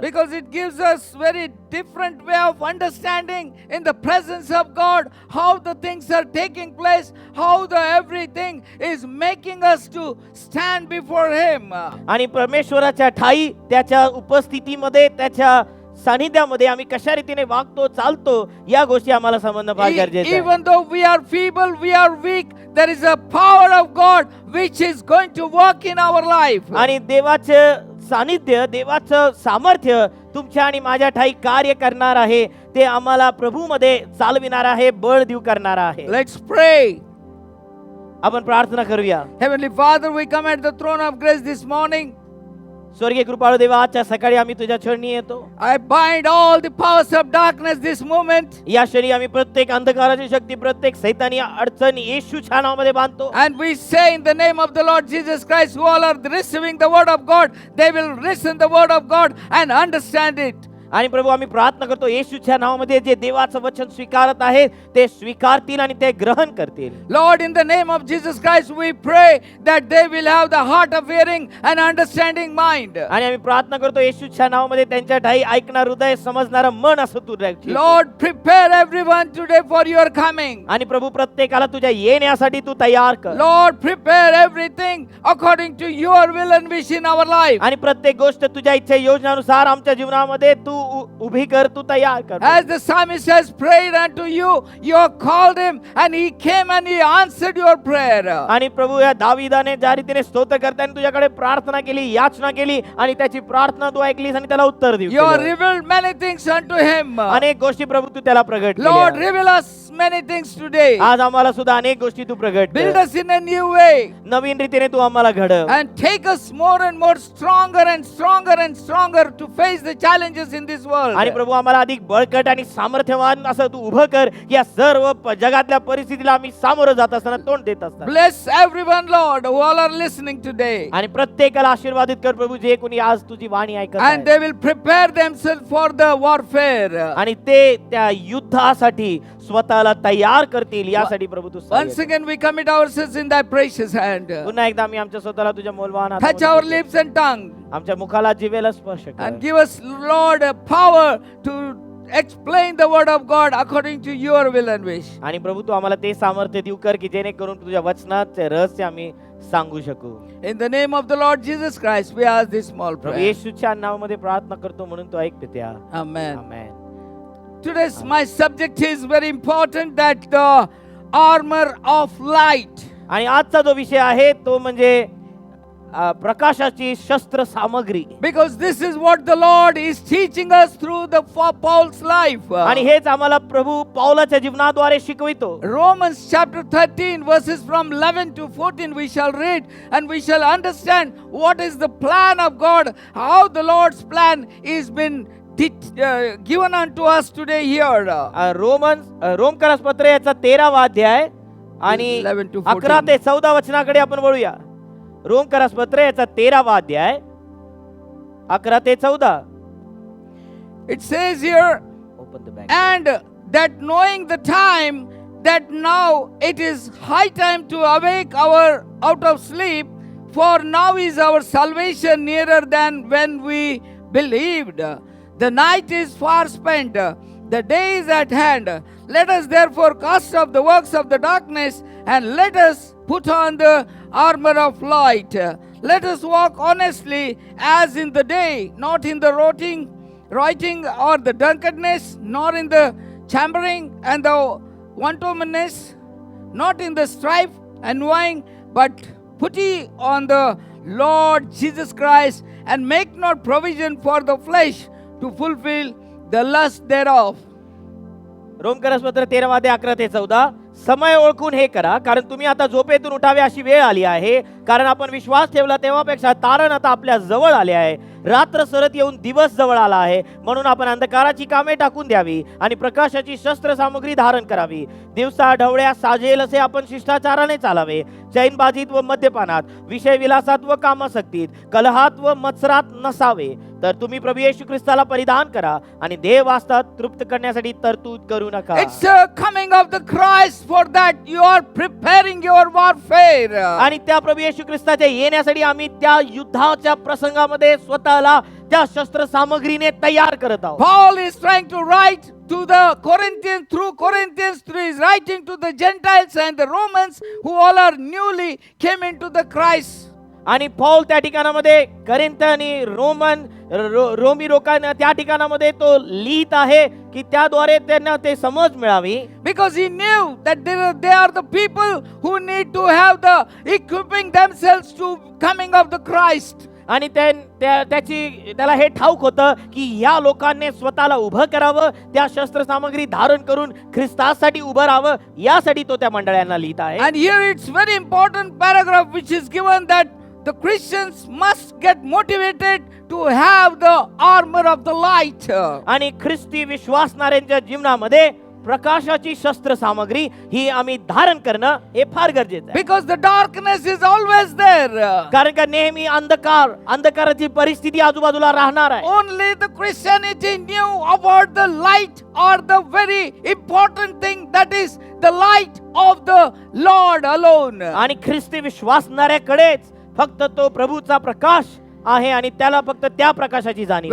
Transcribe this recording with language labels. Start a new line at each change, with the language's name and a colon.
English: because it gives us very different way of understanding in the presence of God how the things are taking place, how the everything is making us to stand before Him.
Marathi: आणि परमेश्वराच्या ठाई त्याच्या उपस्थितीमध्ये त्याच्या सानिध्यामध्ये आम्ही कशा रीतीने वागतो चालतो या गोष्टी आम्हाला समजणं फार गरजेचं आहे.
English: Even though we are feeble, we are weak, there is a power of God which is going to work in our life.
Marathi: आणि देवाचं सानिध्य, देवाचं सामर्थ्य तुमच्या आणि माझ्या ठाई कार्य करणार आहे. ते आम्हाला प्रभूमध्ये चालविणार आहे, बळ देऊ करणार आहे.
English: Let's pray.
Marathi: आपण प्रार्थना करूया.
English: Heavenly Father, we come at the throne of grace this morning.
Marathi: स्वर्गीय कृपाळू देवा, आजच्या सकाळी आम्ही तुझ्या चरणी येतो.
English: I bind all the powers of darkness this moment.
Marathi: या क्षणी आम्ही प्रत्येक अंधकाराची शक्ती, प्रत्येक सैतानी अडचण येशूच्या नावामध्ये बांधतो.
English: And we say in the name of the Lord Jesus Christ, who all are receiving the word of God, they will listen the word of God and understand it.
Marathi: आणि प्रभू आम्ही प्रार्थना करतो येशूच्या नावामध्ये जे देवाचं वचन स्वीकारत आहेत ते स्वीकारतील आणि ते ग्रहण करतील.
English: Lord, in the name of Jesus Christ, we pray that they will have the heart of hearing and understanding mind.
Marathi: आणि आम्ही प्रार्थना करतो येशूच्या नावामध्ये त्यांच्या ठाई ऐकणार हृदय, समजणार मन असं तू ठेव.
English: Lord, prepare everyone today for your coming.
Marathi: आणि प्रभू प्रत्येकाला तुझ्या येण्यासाठी तू तयार कर.
English: Lord, prepare everything according to your will and wish in our life.
Marathi: आणि प्रत्येक गोष्ट तुझ्या इच्छा योजनानुसार आमच्या जीवनामध्ये तू उभी कर, तू तयार कर.
English: As the psalmist has prayed unto you, you have called him and he came and he answered your prayer.
Marathi: आणि प्रभू या दाविदाने ज्या रीतीने स्तोत्र करताना तुझ्याकडे प्रार्थना केली, याचना केली आणि त्याची प्रार्थना तू ऐकलीस आणि त्याला उत्तर दिलं.
English: You have revealed many things unto him.
Marathi: अनेक गोष्टी प्रभू तू त्याला प्रगट
English: Lord,
Marathi: केल्या.
English: reveal us many things today.
Marathi: आज आम्हाला सुद्धा अनेक गोष्टी तू प्रगट
English: Build
Marathi: कर.
English: us in a new way
Marathi: नवीन रीतीने तू आम्हाला घडव
English: and take us more and more stronger and stronger and stronger to face the challenges in this world.
Marathi: आणि प्रभू आम्हाला अधिक बळकट आणि सामर्थ्यवान असं तू उभं कर. या सर्व जगातल्या परिस्थितीला आम्ही सामोरं जात असताना, तोंड देत असताना.
English: Bless everyone, Lord, who all are listening today.
Marathi: आणि प्रत्येकाला आशीर्वादित कर प्रभू जे कोणी आज तुझी वाणी ऐकत
English: And
Marathi: आहे.
English: they will prepare themselves for the warfare.
Marathi: आणि ते त्या युद्धासाठी स्वतःला तयार करतील यासाठी प्रभू तू सहाय्य
English: Once
Marathi: कर.
English: again, we commit ourselves in thy precious hand.
Marathi: पुन्हा एकदा आम्ही आमच्या स्वतःला तुझ्या मौल्यवान
English: Touch
Marathi: हातामध्ये
English: our
Marathi: देतो.
English: lips and tongue
Marathi: आमच्या मुखाला जिभेला स्पर्श कर.
English: and give us, Lord, a power to explain the word of God according to your will and wish.
Marathi: आणि प्रभू तू आम्हाला ते सामर्थ्य देऊ कर की जेणेकरून तुझ्या वचनाचे रहस्य आम्ही सांगू शकू.
English: In the name of the Lord Jesus Christ, we ask this small
Marathi: Prabhu
English: prayer.
Marathi: येशूच्या नावामध्ये प्रार्थना करतो म्हणून तू ऐक पित्या.
English: Amen.
Marathi: Amen.
English: Today's my subject is very important, that the armor of light.
Marathi: आणि आजचा जो विषय आहे तो म्हणजे प्रकाशाची शस्त्र सामग्री.
English: Because this is what the Lord is teaching us through the Paul's life.
Marathi: आणि हेच आम्हाला प्रभू पौलाच्या जीवनाद्वारे शिकवितो.
English: Romans chapter 13 verses from 11 to 14 we shall read and we shall understand what is the plan of God, how the Lord's plan is been given unto us today here.
Marathi: रोमकरस पत्र याचा 13वा अध्याय आणि
English: 11 to 14.
Marathi: 11 ते 14 वचनाकडे आपण वळूया. रोमकरस पत्र याचा 13वा अध्याय 11 ते 14.
English: It says here, and that knowing the time, that now it is high time to awake our out of sleep, for now is our salvation nearer than when we believed. The night is far spent, the day is at hand. Let us therefore cast off the works of the darkness, and let us put on the armor of light. Let us walk honestly as in the day, not in the rioting or the drunkenness, nor in the chambering and the wantoness, not in the strife and wine, but put ye on the Lord Jesus Christ, and make not provision for the flesh to fulfill the lust thereof.
Marathi: रोमकरस पत्र 13वा अध्याय 11 ते 14. समय ओळखून हे करा, कारण तुम्ही आता झोपेतून उठावे अशी वेळ आली आहे. कारण आपण विश्वास ठेवला तेव्हापेक्षा तारण आता आपल्या जवळ आले आहे. रात्र सरत येऊन दिवस जवळ आला आहे. म्हणून आपण अंधकाराची कामे टाकून द्यावी आणि प्रकाशाची शस्त्र सामग्री धारण करावी. दिवसा ढवळ्या साजेल असे आपण शिष्टाचाराने चालावे. चैनबाजीत व मद्यपानात, विषय विलासात व कामासक्तीत, कलहात व मत्सरात नसावे. तर तुम्ही प्रभू येशू ख्रिस्ताला परिधान करा आणि देह वासतात तृप्त करण्यासाठी तरतूद करू नका.
English: It's a coming of the Christ, for that you are preparing your warfare.
Marathi: आणि त्या प्रभू येशू ख्रिस्ताच्या येण्यासाठी आम्ही त्या युद्धाच्या प्रसंगामध्ये स्वतःला त्या शस्त्र सामग्रीने तयार करत आहोत.
English: Paul is trying to write to the Corinthians, through Corinthians, through his writing to the Gentiles and the Romans who all are newly came into the Christ.
Marathi: आणि पौल त्या ठिकाणामध्ये करिंथ आणि रोमी लोकांना त्या ठिकाणामध्ये तो लिहित आहे की त्याद्वारे त्यांना ते समज मिळावी.
English: Because he knew that they are the people who need to have the equipping themselves to coming of the Christ.
Marathi: आणि त्याला हे ठाऊक होतं की या लोकांनी स्वतःला उभं करावं, त्या शस्त्र सामग्री धारण करून ख्रिस्तासाठी उभं राहावं, यासाठी तो त्या मंडळांना लिहित आहे.
English: And here it's very important paragraph which is given that the Christians must get motivated to have the armor of the light.
Marathi: आणि ख्रिस्ती विश्वासणाऱ्यांच्या जीवनामध्ये प्रकाशाची शस्त्र सामग्री ही आम्ही धारण करणं हे फार गरजेचं आहे.
English: Because the darkness is always there.
Marathi: कारण का नेहमी अंधकाराची परिस्थिती आजूबाजूला राहणार आहे.
English: Only the Christianity knew about the light, or the very important thing, that is the light of the Lord alone.
Marathi: आणि ख्रिस्ती विश्वासणाऱ्याकडेच फक्त तो प्रभूचा प्रकाश आहे आणि त्याला फक्त त्या प्रकाशाची जाणीव.